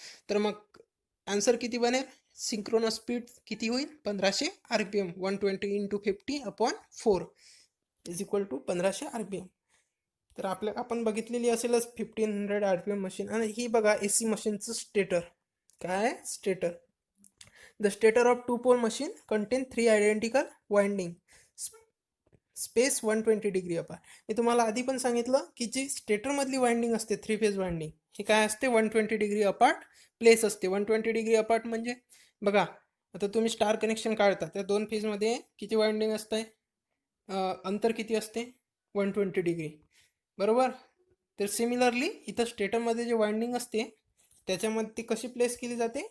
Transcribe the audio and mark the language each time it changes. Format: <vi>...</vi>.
<mr>तर मग आन्सर किती बनेल? सिंक्रोनस स्पीड किती होईल?</mr> <en>1500 RPM. 120 into 50 upon 4 is equal to 1500 RPM.</en> <mr>तर आपण बघितलेली असेलच 1500 RPM मशीन. आणि ही बघा AC मशीनचं स्टेटर. काय? Stator.</mr> <en>The stator of two pole machine contain three identical winding space 120 degree apart.</en> <mr>मी तुम्हाला आधी पण सांगितलं की जी स्टेटरमधली वाइंडिंग असते थ्री फेज वाइंडिंग, ही काय असते? 120 डिग्री अपार्ट प्लेस असते. 120 डिग्री अपार्ट म्हणजे बघा, आता तुम्ही स्टार कनेक्शन काढता त्या दोन फेजमध्ये किती वाइंडिंग असते? अंतर किती असते? 120 डिग्री, बरोबर. तर सिमिलरली इथं स्टेटरमध्ये जे वाइंडिंग असते त्याच्यामध्ये ती कशी प्लेस केली जाते?</mr>